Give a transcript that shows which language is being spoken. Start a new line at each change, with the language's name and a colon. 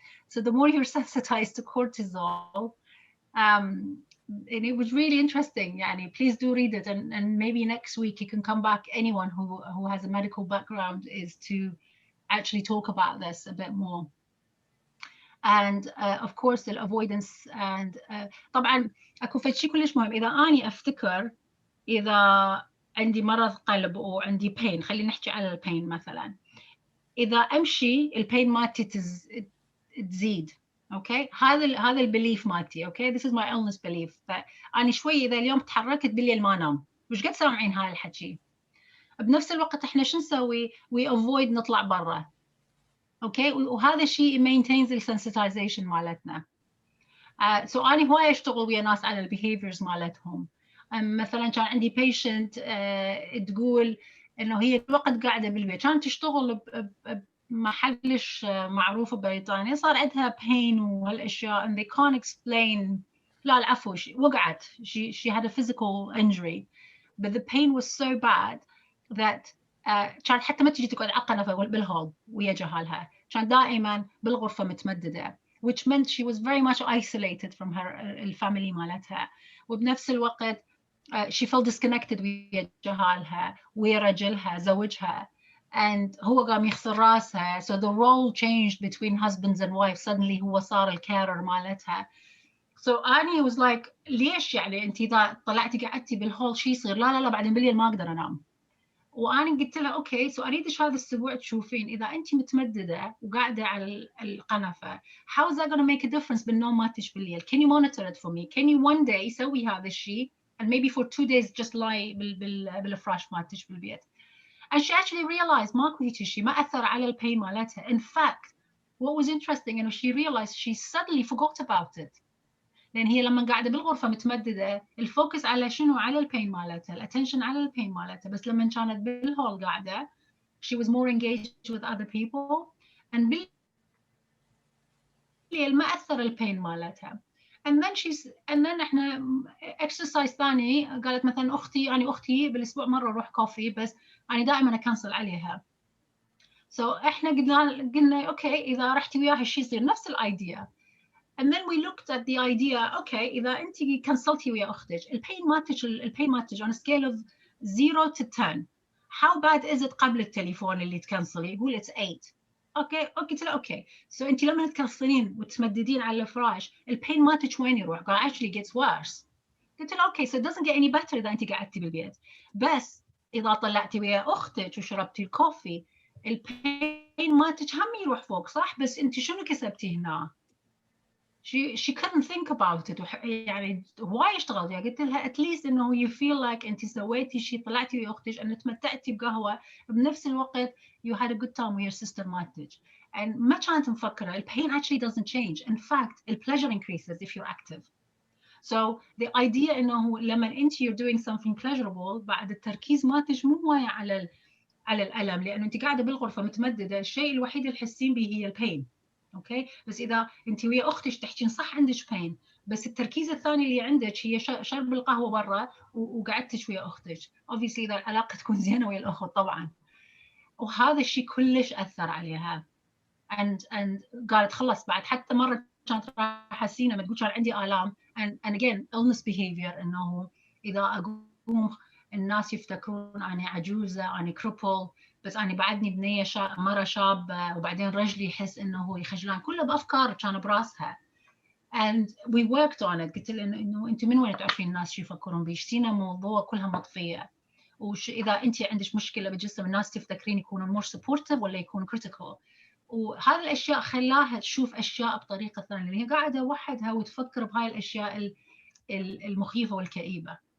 English: So the more you're sensitized to cortisol, and it was really interesting. Yani, please do read it, and maybe next week you can come back. Anyone who has a medical background is to actually talk about this a bit more. And of course the avoidance and
Arabic: طبعا اكو فشي كلش مهم. اذا اني افتكر اذا عندي مرض قلب او عندي pain، خلينا نحكي على البين مثلا، اذا امشي البين مالتي تزيد. اوكي، هذا البليف مالتي.
English: Okay, this is my illness belief.
Arabic: فاني شوي اذا اليوم تحركت بالليل ما انام. وش قد سامعين هاي الحكي؟ بنفس الوقت احنا شو نسوي؟
English: we avoid
Arabic: نطلع برا. اوكي، وهذا الشيء maintains السنسيتايزيشن مالتنا. so اني هواي اشتغل ويا ناس على البيهيفيرز مالتهم. مثلا كان عندي patient تقول انه هي الوقت قاعده بالبيت، كانت تشتغل بمحلش معروف ببريطانيا، صار عندها pain وهالاشياء
English: and they can't explain.
Arabic: لا العفو، وقعت.
English: she had a physical injury but the pain was so bad that
Arabic: كانت حتى ما تجي تقعد على قنفه بالهول ويا جهالها، كان دائما بالغرفه متمدده
English: which meant she was very much isolated from her
Arabic: الفاميلي مالتها. وبنفس الوقت
English: she felt disconnected
Arabic: ويا جهالها ويا رجلها زوجها and هو قام يخسر راسها.
English: so the role changed between husbands and wives.
Arabic: suddenly هو صار الكارر مالتها. so أنا
English: was like
Arabic: ليش يعني أنت إذا طلعتي قعدتي بالهول شي يصير؟ لا بعدين بالليل ما أقدر أنام. وأنا قلت لها أوكي، سو أريدش هذا الأسبوع تشوفين إذا أنت متمددة وقاعدة على القنفة
English: how is that going to make a difference
Arabic: بالنوم مالتش بالليل؟
English: can you monitor it for me? can you one day
Arabic: سوي هذا الشيء
English: and maybe for 2 days just lie
Arabic: بالفراش مالتش بالبيت.
English: and she actually realized
Arabic: ماكو هيك شيء، ما أثر على البين مالتها.
English: in fact what was interesting إنه she realized she suddenly forgot about it.
Arabic: لأن هي لما قاعدة بالغرفة متمددة الفوكس على شنو؟ على البين مالتها، الاتنشن على البين مالتها. بس لما كانت بالهول قاعدة
English: she was more engaged with other people and
Arabic: بالليل ما أثر البين مالتها. and then احنا exercise ثاني قالت مثلا أختي بالأسبوع مرة أروح كوفي بس أنا دائما أكنسل عليها. so احنا قلنا أوكي إذا رحتي وياها الشيء يصير نفس الأيديا.
English: and then we looked at the idea okay
Arabic: إذا أنت كنسلتي ويا أختك البين ماتج
English: on a scale of 0 to 10 how bad is it
Arabic: قبل التليفون اللي تكنسلي؟ يقول
English: it's 8.
Arabic: اوكي قلت له اوكي so أنت لما تكنسلين وتمددين على الفراش البين ماتج وين يروح؟ قال
English: actually gets worse.
Arabic: قلت له اوكي
English: so it doesn't get any better
Arabic: إذا أنت قعدتي بالبيت، بس إذا طلعتي ويا أختك وشربتي الكوفي البين ماتج هم يروح فوق صح؟ بس أنت شنو كسبتي هنا؟
English: she couldn't think about it.
Arabic: يعني هواي اشتغلت. يعني قلت لها
English: at least
Arabic: إنه
English: you feel like
Arabic: أنت سويتي شيء، طلعتي ويا أختك أن تمتعتي بقهوة بنفس الوقت
English: you had a good time with your sister
Arabic: مالتك.
English: and
Arabic: ما كانت مفكرة
English: pain actually doesn't change. in fact the pleasure increases if you're active. so the idea
Arabic: إنه لما أنت
English: you're doing something pleasurable
Arabic: بعد التركيز مالتك مو هواي على الألم، لأنه أنت قاعدة بالغرفة متمددة الشيء الوحيد اللي تحسين به هي البين. اوكي، بس اذا انت ويا اختك تحكين صح عندك بين بس التركيز الثاني اللي عندك هي شرب القهوه برا وقعدتك ويا اختك obviously اذا العلاقه تكون زينه ويا الاخت طبعا. وهذا الشيء كلش اثر عليها and قالت خلص بعد حتى مره كانت رايحه سينا تقول كان عندي الام
English: and again illness behavior
Arabic: انه اذا اقوم الناس يفتكرون اني عجوزه اني كريبل بس أنا بعدني بنية مرة شابة وبعدين رجلي يحس إنه هو يخجلان. كله بأفكار كان براسها
English: and we worked on it.
Arabic: قلت له إنه أنت من وين تعرفين الناس شو يفكرون بيش؟ سينا موضوع كلها مطفية، وش إذا أنت عندك مشكلة بالجسم الناس تفتكرين يكونون
English: more supportive
Arabic: ولا يكونوا critical. وهذه الأشياء خلاها تشوف أشياء بطريقة ثانية، لأن هي قاعدة وحدها وتفكر بهاي الأشياء المخيفة والكئيبة.